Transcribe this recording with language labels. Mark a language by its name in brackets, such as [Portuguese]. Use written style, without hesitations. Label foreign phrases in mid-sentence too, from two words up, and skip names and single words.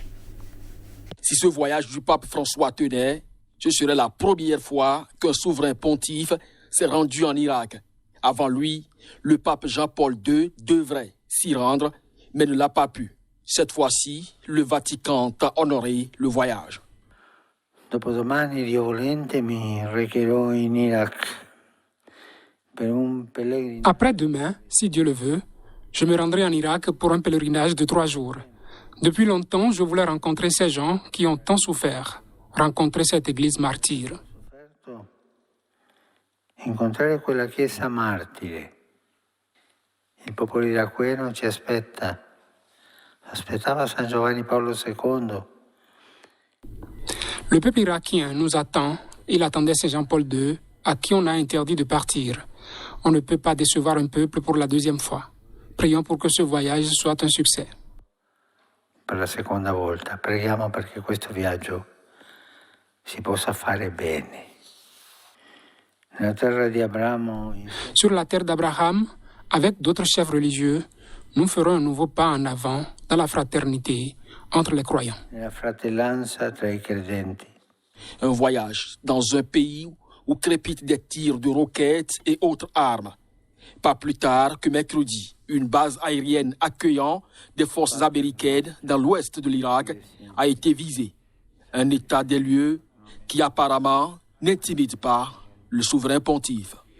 [French] Si ce voyage du pape François tenait, ce serait la première fois qu'un souverain pontife s'est rendu en Irak. Avant lui, le pape Jean-Paul II devrait s'y rendre, mais ne l'a pas pu. Cette fois-ci, le Vatican a honoré le voyage. [Italian] Dopodomani, Dio volente, mi recherò in Iraq per un pellegrinaggio. [French] Après-demain, si Dieu le veut, je me rendrai en Irak pour un pèlerinage de 3 jours. Depuis longtemps, je voulais rencontrer ces gens qui ont tant souffert, rencontrer cette église martyre. [Italian] Incontrare quella chiesa martire. Il popolo iracheno ci aspetta. Aspettava San Giovanni Paolo II. [French] Le peuple irakien nous attend. Il attendait Saint Jean-Paul II, à qui on a interdit de partir. On ne peut pas décevoir un peuple pour la 2e fois. Prions pour que ce voyage soit un succès. [Italian] Per la seconda volta, preghiamo perché questo viaggio si possa fare bene. Nella terra di Abramo. [French] Sur la terre d'Abraham, avec d'autres chefs religieux, nous ferons un nouveau pas en avant dans la fraternité entre les croyants. [Italian] Nella fratellanza tra i credenti. [French] Un voyage dans un pays où crépitent des tirs de roquettes et autres armes. Pas plus tard que mercredi, une base aérienne accueillant des forces américaines dans l'ouest de l'Irak a été visée. Un état des lieux qui apparemment n'intimide pas le souverain pontife.